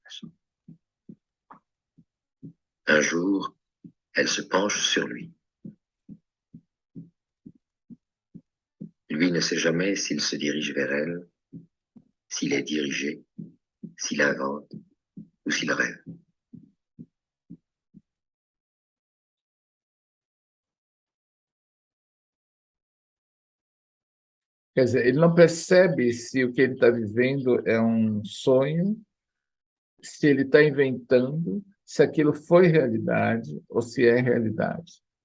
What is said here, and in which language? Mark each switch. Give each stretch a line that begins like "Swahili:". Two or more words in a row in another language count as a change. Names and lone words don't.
French: Un jour, elle se penche sur lui. Lui ne sait jamais s'il se dirige vers elle, s'il est dirigé, s'il invente ou s'il rêve.
Portuguese: Quer dizer, ele não percebe se o que ele está vivendo é um sonho, se ele está inventando, se aquilo foi realidade ou se é realidade.